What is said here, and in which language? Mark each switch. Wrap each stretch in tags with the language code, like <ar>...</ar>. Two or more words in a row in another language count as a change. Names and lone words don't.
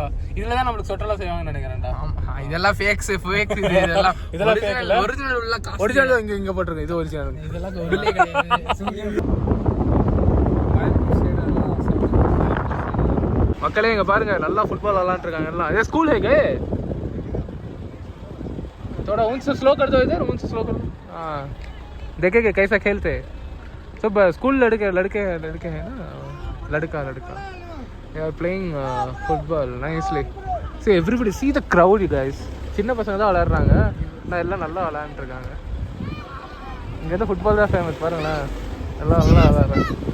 <ta>இதில் தான் நம்மளுக்கு சொட்டெல்லாம் செய்வாங்கன்னு நினைக்கிறேன்டா. ஆமாம், இதெல்லாம் ஃபேக்ஸ் இதெல்லாம் ஒரிஜினல் உள்ள ஒரிஜினல் இங்கே போட்டிருக்கு. இது ஒரிஜினல். இதெல்லாம் மக்களே இங்கே பாருங்க, நல்லா ஃபுட்பால் விளாண்டுருக்காங்க எல்லாம்.</ta> <hi>ये स्कूल है गए थोड़ा उनसे स्लो कर दो, इधर उनसे स्लो कर दो. हाँ, देखेंगे कैसा खेलते हैं सब स्कूल लड़के लड़के लड़के हैं ना लड़का लड़का</hi> <en>they are playing football nicely see everybody see the crowd you guys</en> <ta>சின்ன பசங்க தான் விளையாடுறாங்க நான் எல்லாம் நல்லா விளையாண்டுருக்காங்க இங்கே வந்து ஃபுட்பால் தான் ஃபேமஸ் பாருங்களேன் எல்லாம் நல்லா விளையாடுறாங்க</ta>